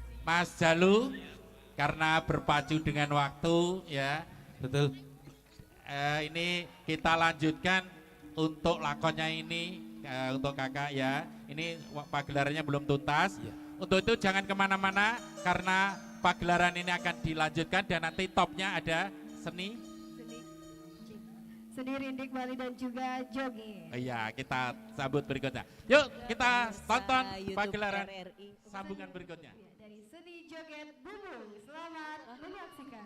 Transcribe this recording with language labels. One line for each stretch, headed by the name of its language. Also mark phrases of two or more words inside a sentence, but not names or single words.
Indonesian: Mas Jalu, karena berpacu dengan waktu ya. Betul. Ini kita lanjutkan untuk lakonnya ini untuk kakak ya. Ini pagelarannya belum tuntas. Iya. Untuk itu jangan kemana-mana karena pagelaran ini akan dilanjutkan dan nanti topnya ada seni. Seni rindik Bali dan juga joget. Iya, kita sambut berikutnya. Yuk kita tonton YouTube pagelaran RRI. sambungan berikutnya. Dari seni joget Bubung, selamat menyaksikan.